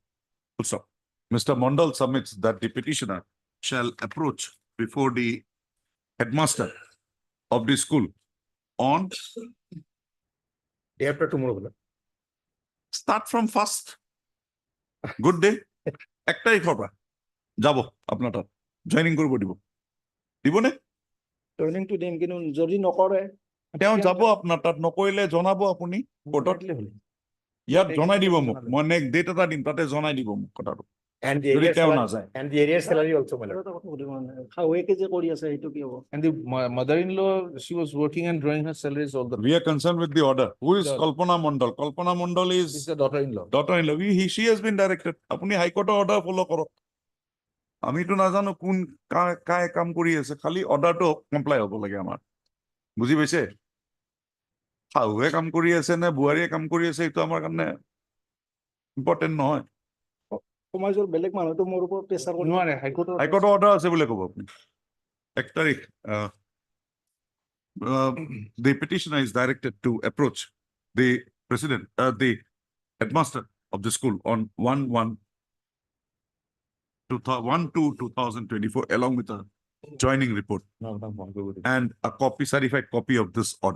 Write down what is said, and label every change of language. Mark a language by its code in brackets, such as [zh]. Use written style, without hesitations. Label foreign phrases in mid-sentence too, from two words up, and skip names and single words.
[en] Also, Mr. Mondal submits that the petitioner shall approach before the headmaster of the school on day after tomorrow. Start from first. Good day. [as] একটাই খবর যাব আপনার তাত জয়েনিং কৰিব দিব দিবনে জয়েনিংটো দিম কিন্তু যদি নকৰে তেওঁ যাব আপোনাৰ তাত নকৰিলে জনাব আপুনি কোৰ্টত ইয়াত জনাই দিব মোক মই [en] next date [as] এটা দিম তাতে জনাই দিব মোক কথাটো [en] And the area salary also, my lord. [as] How যে কৰি আছে সেইটো কি হ'ব? [en] And the mother-in-law, she was working and drawing her salaries all the time. We are concerned with the order. Who is Kalpana Mondal? Kalpana Mondal is the daughter-in-law. Daughter-in-law. She has been directed. [as] Apuni [en] High Court order follow [as] korok. আমি তো নাজানো কোন কায় কাম কৰি আছে খালি [en] order comply [as] হ'ব লাগে আমাৰ বুজি পাইছে শাহুৱে কাম কৰি আছে নে বুঢ়াৰীয়ে কাম কৰি আছে এইটো আমাৰ কাৰণে ইম্পৰ্টেণ্ট নহয় সমাজৰ বেলেগ মানুহটো মোৰ ওপৰত প্ৰেছাৰ কৰিব নোৱাৰে হাইকোৰ্টৰ অৰ্ডাৰ আছে বুলি ক'ব আপুনি 1 তাৰিখ [en] the petitioner is directed to approach the president the headmaster of the school on 1/1/2024 along with a joining report and a copy, certified copy of this order.